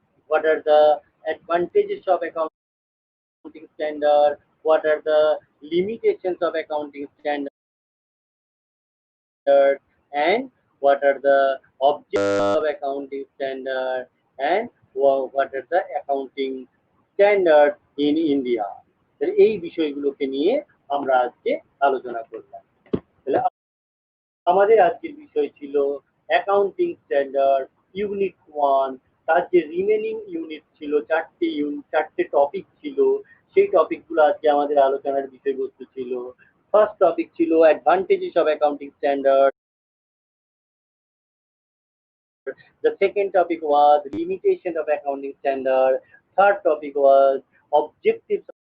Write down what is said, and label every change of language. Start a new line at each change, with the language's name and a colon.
English: What are the advantages of accounting standard? What are the limitations of accounting standard? And what are the objectives of accounting standard? And what are the accounting standards in India?
Bangla: এই বিষয়গুলোকে নিয়ে আমরা আজকে আলোচনা করলাম. তাহলে আমাদের আজকের বিষয় ছিল অ্যাকাউন্টিং স্ট্যান্ডার্ড ইউনিট 1. তার যে রিমেনিং ইউনিট ছিল চারটে টপিক ছিল, সেই টপিকগুলো আজকে আমাদের আলোচনার বিষয়বস্তু ছিল. ফার্স্ট টপিক ছিল advantages of accounting standard.
English: The second topic was limitation of accounting standard. Third topic was objectives